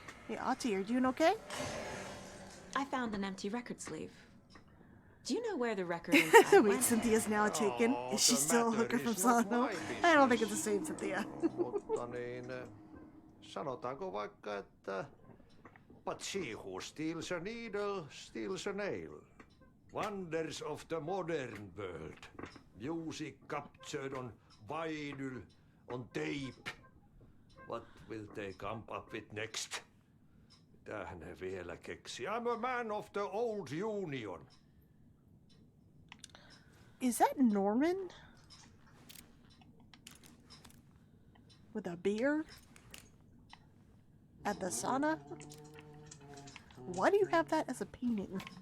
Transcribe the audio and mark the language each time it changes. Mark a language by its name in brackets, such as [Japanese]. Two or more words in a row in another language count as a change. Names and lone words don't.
[English] Hey, Auntie, are you doing okay? I found an empty record sleeve. Do you know where the record Wait, went? Cynthia's now taken. Is she still a hooker from Sano? I don't think it's the same Cynthia. [Finnish] Mutta niin, sanotaanko vaikka, että [English] but she who steals a needle steals a nail. Wonders of the modern world. Music captured on vinyl, on tape. What will they come up with next? [Finnish] Mitähän ne vielä keksi? [English] I'm a man of the old union. Is that Norman? With a beer? At the sauna? Why do you have that as a painting?